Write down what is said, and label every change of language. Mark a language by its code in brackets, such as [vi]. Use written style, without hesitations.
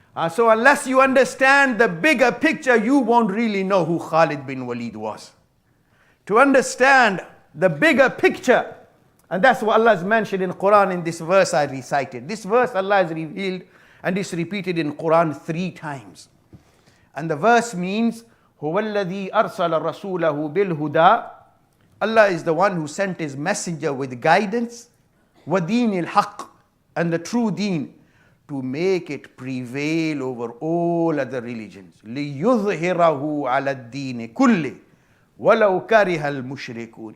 [en] So unless you understand the bigger picture, you won't really know who Khalid bin Waleed was. To understand the bigger picture, and that's what Allah has mentioned in Quran in this verse I recited. This verse Allah has revealed and is repeated in Quran 3 times. And the verse means, [ar] هُوَ الَّذِي أَرْسَلَ رَسُولَهُ بِالْهُدَى. [en] Allah is the one who sent his messenger with guidance, [ar] وَدِينِ الْحَقِّ, [en] and the true deen, to make it prevail over all other religions. [ar] لِيُظْهِرَهُ عَلَى الدِّينِ كُلِّهِ وَلَوْ كَرِهَ الْمُشْرِكُونَ.